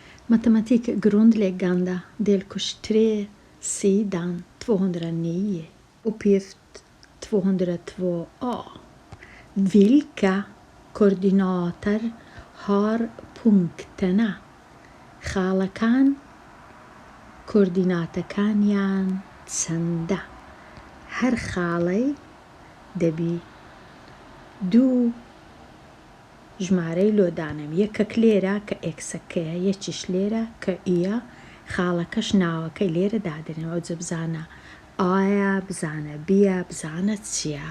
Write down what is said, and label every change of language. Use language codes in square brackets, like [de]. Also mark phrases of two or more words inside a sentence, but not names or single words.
[sv] Matematikk grundläggande delkurs 3, sidan 209, uppgift 202a. Vilka koordinater har punkterna? [ckb] خاڵەکان کوردیناتەکانیان چەندە؟ هەر خاڵەی دەبی دوو ژمارەی لۆدانم، یەکەک لێرە کە ئێکسەکەیە، یەکیش لێرە کە ئیە، خاڵەکەش ناوەکەی لێرە دادنێەوە جە بزانە ئایا بزانە بیە بزانە چییە.